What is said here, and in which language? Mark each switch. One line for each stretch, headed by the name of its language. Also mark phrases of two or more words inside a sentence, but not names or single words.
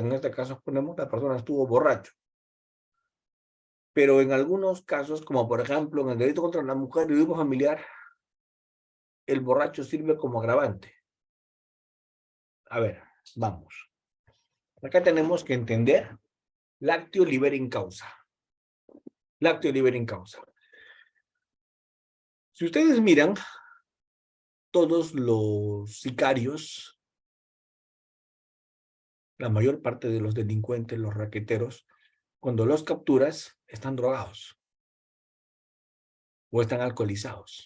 Spanish: En este caso ponemos la persona estuvo borracho. Pero en algunos casos, como por ejemplo en el delito contra la mujer y el grupo familiar, el borracho sirve como agravante. A ver, vamos. Acá tenemos que entender
Latin: lactio libera in causa. Lactio libera in causa.
Spanish: Si ustedes miran, todos los sicarios, la mayor parte de los delincuentes, los raqueteros, cuando los capturas, están drogados o están alcoholizados.